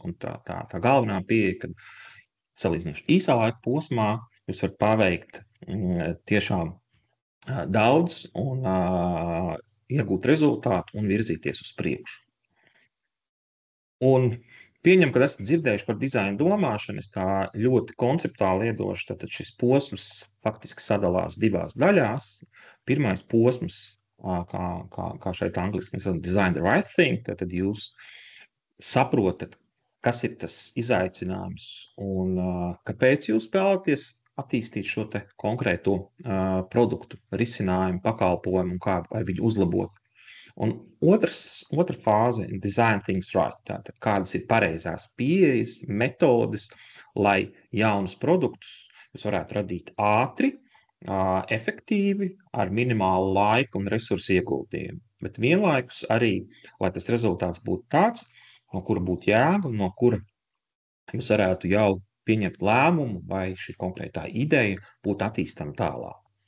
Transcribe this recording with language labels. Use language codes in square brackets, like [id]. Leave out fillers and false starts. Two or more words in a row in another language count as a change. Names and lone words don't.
[lv] Un tā galvenā pieeja, kad salīdzinoši īsā laika posmā jūs varat paveikt tiešām daudz un iegūt rezultātu un virzīties uz priekšu. Un Pieņem, kad esat dzirdējuši par dizaina domāšanu, es tā ļoti konceptuāli iedošu, tad šis posms faktiski sadalās divās daļās. Pirmais posms, kā šeit angliski mēs sakām, [en] design the right thing, [lv] tad jūs saprotat, kas ir tas izaicinājums un kāpēc jūs vēlaties attīstīt šo te konkrēto produktu, risinājumu, pakalpojumu un kā vai viņu uzlabot. Un otra fāze ir [en] design things right. [lv] Tātad, kādas ir pareizās pieejas, metodes, lai jaunus produktus jūs varētu radīt ātri, efektīvi, ar minimālu laiku un resursu ieguldījumu. Bet vienlaikus arī, lai tas rezultāts būtu tāds, no kura būtu jēga, no kura jūs varētu jau pieņemt lēmumu, vai šī konkrētā ideja būtu attīstama tālāk.